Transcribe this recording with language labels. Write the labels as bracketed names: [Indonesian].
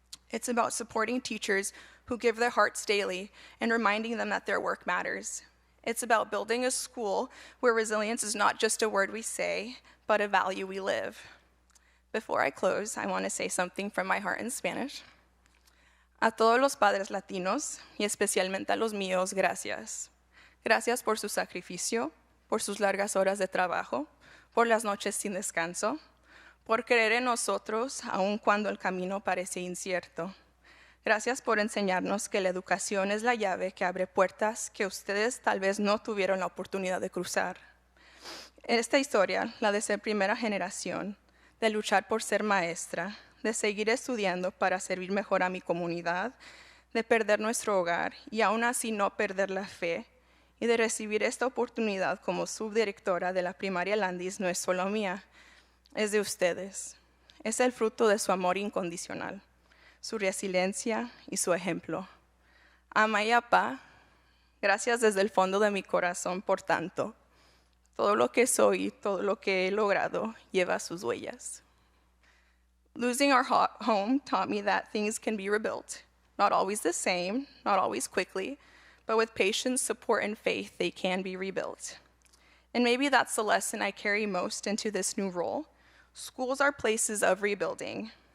[English] It's about supporting teachers who give their hearts daily and reminding them that their work matters. It's about building a school where resilience is not just a word we say, but a value we live. Before I close, I want to say something from my heart in Spanish. [Spanish] A todos los padres latinos, y especialmente a los míos, gracias. Gracias por su sacrificio, por sus largas horas de trabajo, por las noches sin descanso, por creer en nosotros aun cuando el camino parece incierto. Gracias por enseñarnos que la educación es la llave que abre puertas que ustedes tal vez no tuvieron la oportunidad de cruzar. Esta historia, la de ser primera generación, de luchar por ser maestra, de seguir estudiando para servir mejor a mi comunidad, de perder nuestro hogar y aún así no perder la fe, y de recibir esta oportunidad como subdirectora de la primaria Landis no es solo mía, es de ustedes. Es el fruto de su amor incondicional, su resiliencia y su ejemplo. Ama y apá, gracias desde el fondo de mi corazón por tanto. Todo lo que soy, todo lo que he logrado, lleva sus huellas. [English] Losing our home taught me that things can be rebuilt. Not always the same, not always quickly, but with patience, support, and faith, they can be rebuilt. And maybe that's the lesson I carry most into this new role. Schools are places of rebuilding.